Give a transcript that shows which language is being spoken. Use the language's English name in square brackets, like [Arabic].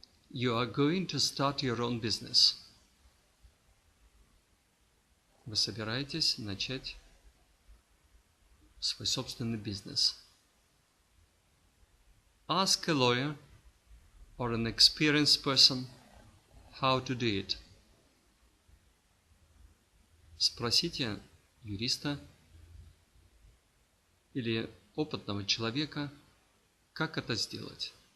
[English] You are going to start your own business. [Russian] Вы собираетесь начать свой собственный бизнес. [English] Ask a lawyer or an experienced person how to do it. [Russian] Спросите юриста или опытного человека, как это сделать.